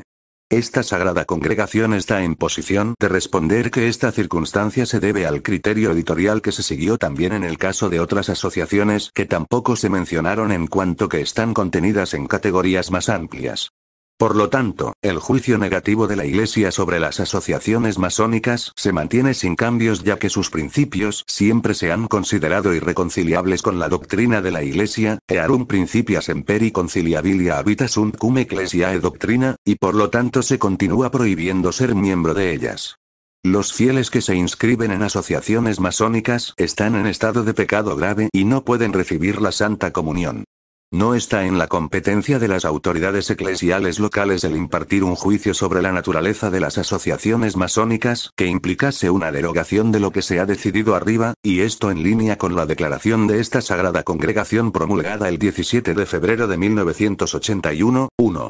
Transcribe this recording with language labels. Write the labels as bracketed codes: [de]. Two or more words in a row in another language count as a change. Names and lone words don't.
[es] Esta Sagrada Congregación está en posición de responder que esta circunstancia se debe al criterio editorial que se siguió también en el caso de otras asociaciones que tampoco se mencionaron en cuanto que están contenidas en categorías más amplias. Por lo tanto, el juicio negativo de la Iglesia sobre las asociaciones masónicas se mantiene sin cambios, ya que sus principios siempre se han considerado irreconciliables con la doctrina de la Iglesia, [la] earum principia semperi conciliabilia habita sunt cum ecclesiae doctrina, [es] y por lo tanto se continúa prohibiendo ser miembro de ellas. Los fieles que se inscriben en asociaciones masónicas están en estado de pecado grave y no pueden recibir la Santa Comunión. No está en la competencia de las autoridades eclesiales locales el impartir un juicio sobre la naturaleza de las asociaciones masónicas que implicase una derogación de lo que se ha decidido arriba, y esto en línea con la declaración de esta Sagrada Congregación promulgada el 17 de febrero de 1981, 1.